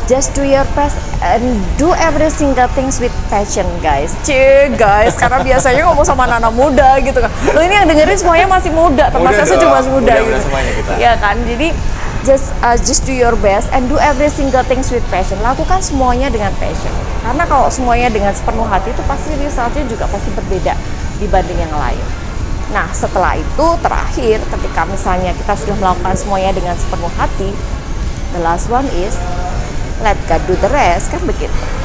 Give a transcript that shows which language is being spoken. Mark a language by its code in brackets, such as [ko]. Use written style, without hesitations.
[en] Just do your best and do every single things with passion, guys. [id] Guys, karena biasanya ngomong sama anak muda gitu kan. Lo ini yang dengerin semuanya masih muda, termasuk saya juga masih muda gitu. Semuanya kita. Ya kan, jadi [en] just do your best and do every single things with passion. [id] Lakukan semuanya dengan passion. Karena kalau semuanya dengan sepenuh hati itu pasti resultnya juga pasti berbeda dibanding yang lain. Nah, setelah itu terakhir ketika misalnya kita sudah melakukan semuanya dengan sepenuh hati, [en] the last one is let God do the rest, [id] kan begitu.